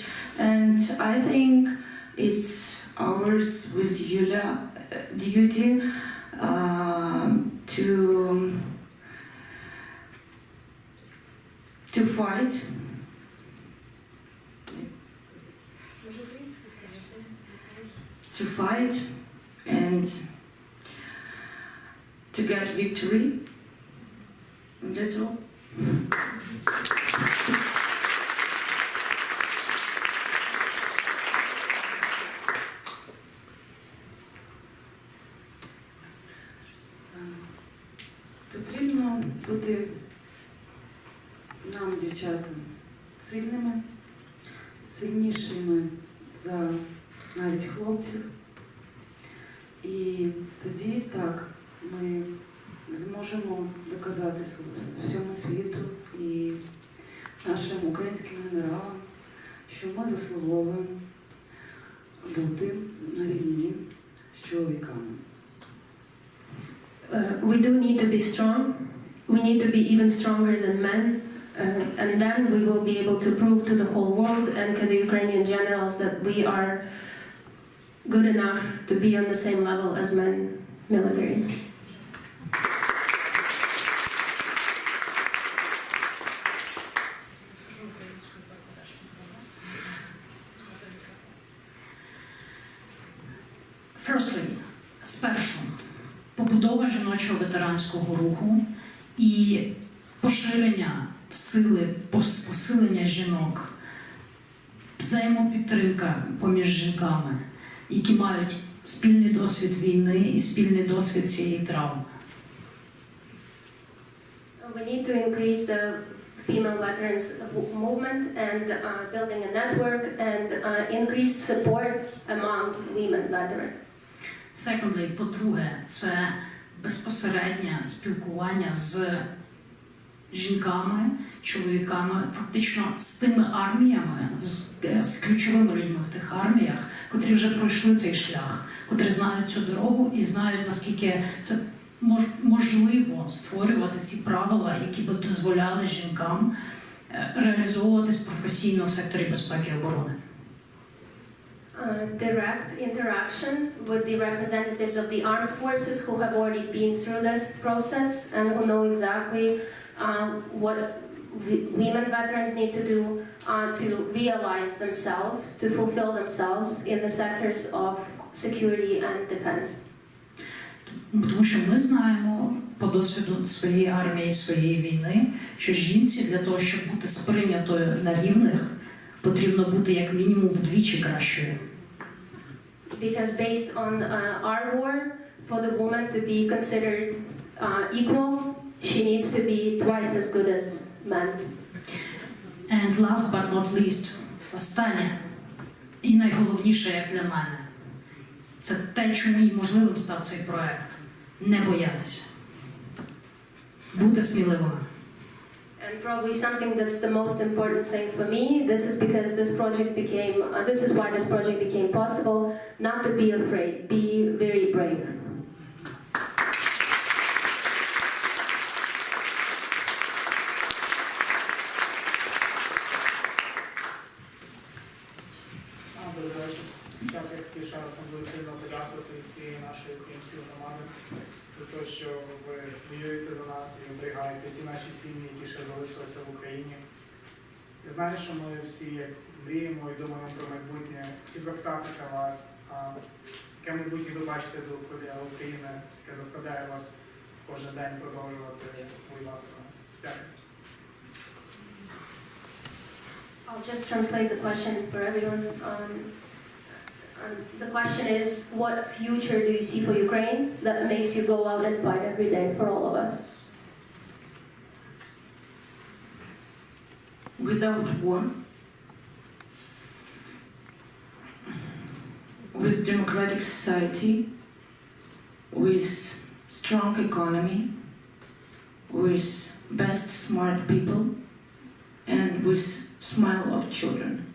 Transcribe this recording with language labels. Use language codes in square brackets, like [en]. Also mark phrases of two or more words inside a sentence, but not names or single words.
[en] And I think it's ours with Yulia duty to fight. To fight and to get victory. And that's all. [uk] Потрібно бути нам, дівчатам, сильними, сильнішими за навіть хлопців. І тоді так ми зможемо доказати всьому світу і нашим українським генералам, що ми заслуговуємо бути на рівні з чоловіками. [en] We do need to be strong. We need to be even stronger than men. And then we will be able to prove to the whole world and to the Ukrainian generals that we are good enough to be on the same level as men military. Firstly, [uk] спершу побудова жіночого ветеранського руху і поширення сили, посилення жінок, взаємопідтримка поміж жінками, які мають спільний досвід війни і спільний досвід цієї травми. [en] We need to increase the female veterans movement and building a network and increased support among women veterans. Secondly, [uk] по-друге, це безпосереднє спілкування з жінками, чоловіками, фактично з тими арміями, з ключовими людьми в тих арміях, котрі вже пройшли цей шлях, котрі знають цю дорогу і знають, наскільки це можливо створювати ці правила, які б дозволяли жінкам реалізовуватись професійно в секторі безпеки і оборони. [en] Direct interaction with the representatives of the armed forces who have already been through this process and who know exactly what women veterans need to do to realize themselves, to fulfill themselves in the sectors of security and defense. [uk] Тому що ми знаємо по досвіду своєї армії, своєї війни, що жінці для того, щоб бути сприйнятою на рівних, потрібно бути як мінімум вдвічі кращою. [en] Because based on our war, for the woman to be considered equal, she needs to be twice as good as men. And last but not least, [uk] останнє і найголовніше, як для мене, це те, чому і можливим став цей проект. Не боятися. Бути сміливими. [en] And probably something that's the most important thing for me, this is because this is why this project became possible, not to be afraid, be very brave. [uk] Я хотів ще раз дуже сильно подякувати всієї нашої української громади за те, що ви воюєте за нас і оберігаєте ті наші сім'ї, які ще залишилися в Україні. Я знаю, що ми всі мріємо і думаємо про майбутнє. Хотів запитатися вас, яке майбутнє ви бачите для України, яке заставляє вас кожен день продовжувати воювати за нас. Дякую. [en] I'll just translate the question for everyone. The question is, what future do you see for Ukraine that makes you go out and fight every day for all of us? Without war, with democratic society, with strong economy, with best smart people, and with smile of children.